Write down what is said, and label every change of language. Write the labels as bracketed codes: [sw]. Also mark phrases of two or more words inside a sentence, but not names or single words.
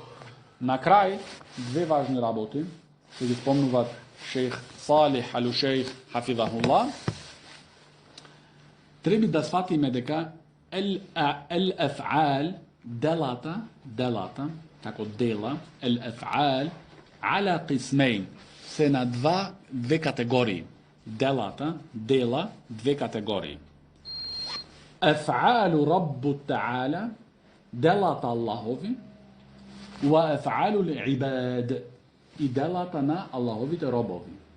[mk] На крај, две важни работи, што ги спомнуват шейх Салих Алушейх хафизахуллах. Треба да сватиме дека el-af'al, делата, како дела, [ar] الأفعال على قسمين, [mk] се на две категории. Дела, две категории. [ar] أفعال الرب تعالى, [mk] делата Аллахови, [ar] وأفعال العباد, [mk] и делата на Аллаховите робови.